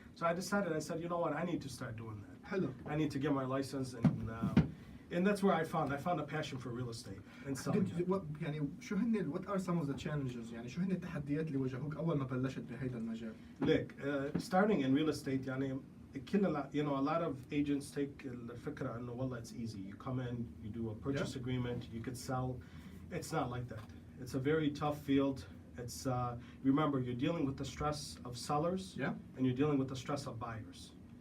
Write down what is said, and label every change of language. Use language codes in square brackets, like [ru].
[en] So I said, you know what, I need to start doing that. Hello. I need to get my license, and that's where I found a passion for real estate and selling it. [ar] يعني شو هن [en] what are some of the challenges [ar] يعني شو هن التحديات اللي واجهوك أول ما بلشت بهذا المجال؟ [en] Look, starting in real estate [ar] يعني [en] a lot of agents take [ar] الفكرة إنه والله [en] it's easy. You come in, you do a purchase agreement, you could sell. It's not like that. It's a very tough field. It's remember, you're dealing with the stress of sellers, and you're dealing with the stress of buyers.